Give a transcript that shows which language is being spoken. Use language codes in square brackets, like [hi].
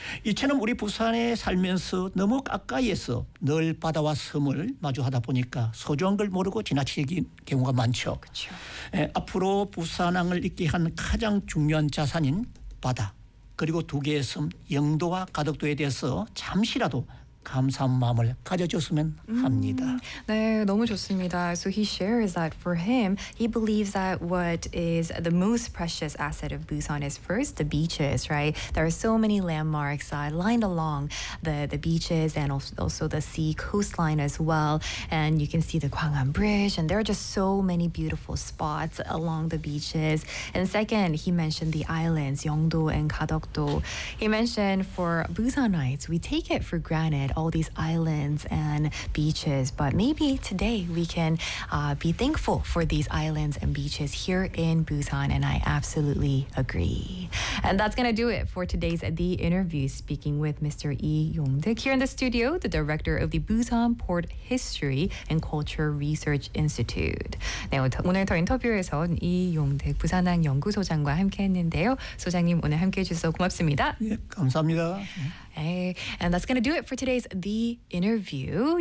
[ko] 이처럼 우리 부산에 살면서 너무 가까이에서 늘 바다와 섬을 마주하다 보니까 소중한 걸 모르고 지나치는 경우가 많죠. 그렇죠. 앞으로 부산항을 있게 한 가장 중요한 자산인 바다 그리고 두 개의 섬 영도와 가덕도에 대해서 잠시라도 감사한 마음을 가져줬으면 합니다. 네, 너무 좋습니다. [en] So he shares that for him, he believes that what is the most precious asset of Busan is first the beaches, right? There are so many landmarks lined along the beaches and also the sea coastline as well. And you can see the Gwangham Bridge and there are just so many beautiful spots along the beaches. And second, he mentioned the islands, Yeongdo and Gadeokdo. He mentioned for Busanites, we take it for granted all these islands and beaches, but maybe today we can be thankful for these islands and beaches here in Busan, and I absolutely agree. And that's going to do it for today's The Interview, speaking with Mr. Lee Yong-deuk here in the studio, the director of the Busan Port History and Culture Research Institute. [ko] 네, 오늘 더 인터뷰에서는 이 용득 부산항 연구소장과 함께했는데요. 소장님 오늘 함께해 주셔서 고맙습니다. 예, 감사합니다. [en] And that's going to do it for today's The Interview.